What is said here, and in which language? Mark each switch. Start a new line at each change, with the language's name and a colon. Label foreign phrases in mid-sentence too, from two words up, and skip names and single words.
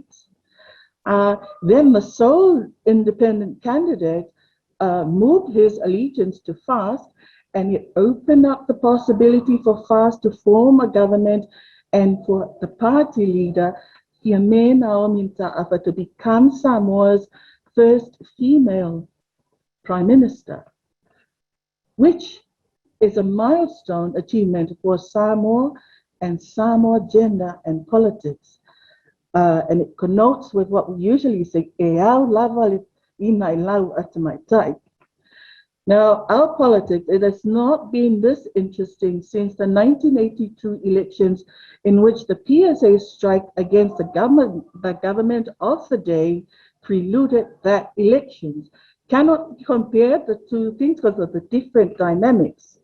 English: Then the sole independent candidate moved his allegiance to FAST, and it opened up the possibility for FAST to form a government and for the party leader, Hiame Naomi Ta'afa, to become Samoa's first female prime minister, which is a milestone achievement for Samoa and Samoa gender and politics. And it connotes with what we usually say,
Samoan: e au lava ina lau atamaitai.
English: Now, our politics, it has not been this interesting since the 1982 elections, in which the PSA strike against the government of the day preluded that elections. Cannot compare the two things because of the different dynamics.